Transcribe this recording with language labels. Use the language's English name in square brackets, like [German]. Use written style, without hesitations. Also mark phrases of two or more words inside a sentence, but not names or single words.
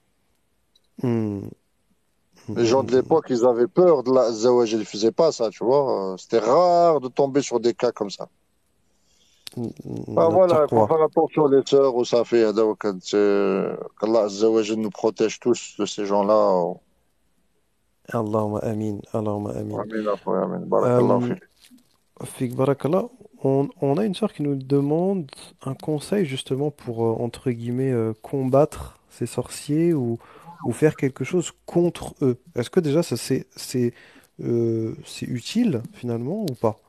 [French] Hmm, hmm, Les hmm, gens hmm, de hmm. l'époque, ils avaient peur de [Arabic] الله عز وجل. [French] Ils faisaient pas ça, tu vois. C'était rare de tomber sur des cas comme ça. Ah voilà, il faut Taqwa. faire attention les sœurs où ça fait. Qu' [Arabic] الله عز وجل [French] nous protège tous de ces gens-là. [Arabic] اللهم آمين، اللهم آمين. آمين، أخويا، آمين. Barakallahu Euh, fik. فيك بارك الله, [French] on a une sœur qui nous demande un conseil justement pour, entre guillemets, combattre ces sorciers ou faire quelque chose contre eux. Est-ce que déjà ça c'est utile finalement ou pas?